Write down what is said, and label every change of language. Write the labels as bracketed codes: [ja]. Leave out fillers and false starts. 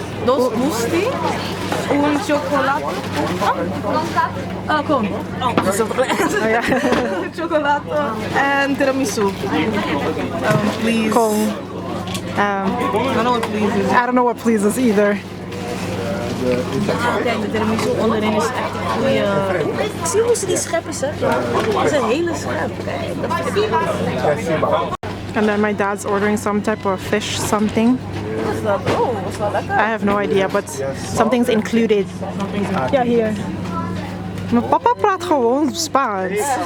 [it] Dos gusti, un cioccolato. Con. [en] Cioccolato and tiramisu. Please. [it] Con. [en] I don't know what please is. I don't know what pleases either. [nl] Kijk, de tiramisu onderin is echt een goede. Zie hoe ze die scheppen zetten. Dat is een hele schep. Kijk, dat vind ik goed. [en] And then my dad's ordering some type of fish something. I have no idea, but something's included. [nl] Ja, hier. Mijn papa praat gewoon Spaans.